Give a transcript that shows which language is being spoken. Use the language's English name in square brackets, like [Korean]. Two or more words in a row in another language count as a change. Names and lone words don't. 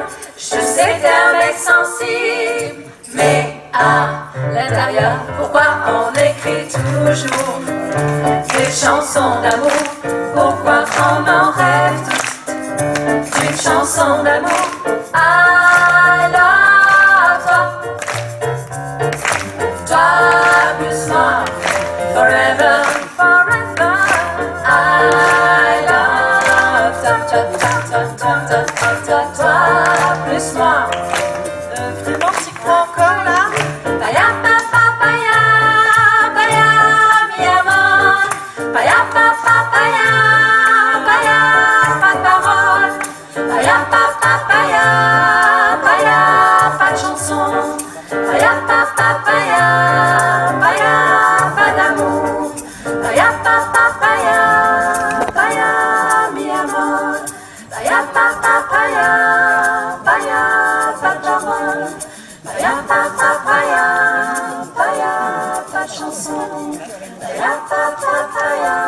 [French] Je sais que t'es un mec sensible, mais à l'intérieur, pourquoi on écrit toujours des chansons d'amour? Pourquoi on en rêve tous d'une chanson d'amour? [English] I love [French] toi, toi plus moi, [English] forever, forever. I love [French] toi, toi, toi, toi, toi, toi, toi, toi, toi plus moi. Vraiment t'y crois encore là? Paya papa paya, paya [Spanish] mi amor. [French] Paya papa paya, paya pas de parole. Paya papa paya, paya pas de chanson. Paya papa paya, paya pas d'amour. Paya papa paya, paya [Spanish] mi amor. [French] Paya papa paya, paya pas de parole. Paya papa paya, paya pas de chanson. Paya papa paya.